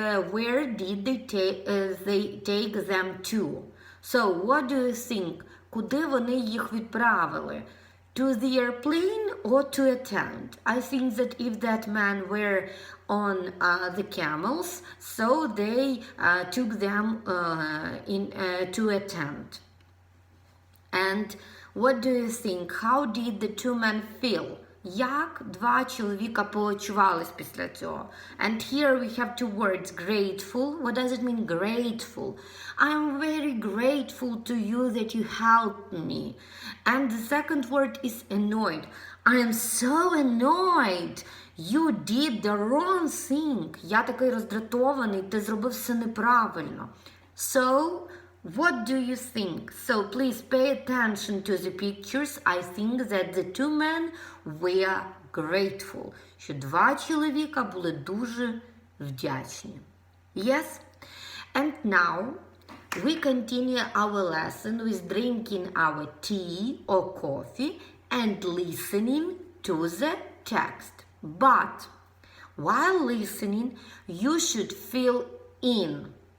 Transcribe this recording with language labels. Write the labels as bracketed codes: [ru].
[en] Where did they take them to? So, what do you think? [uk] Куди вони їх відправили? [en] To the airplane or to a tent? I think that if that man were on the camels, so they took them to a tent. And what do you think? How did the two men feel? [uk] Як два чоловіка почувались після цього? [en] And here we have two words, grateful. What does it mean, grateful? I'm very grateful to you that you helped me. And the second word is annoyed. I am so annoyed. You did the wrong thing. [uk] Я такий роздратований, ти зробив все неправильно. [en] So, what do you think? So please pay attention to the pictures. I think that the two men were grateful. [uk] Що два чоловіка були дуже вдячні. [en] Yes? And now we continue our lesson with drinking our tea or coffee and listening to the text. But while listening, you should fill in.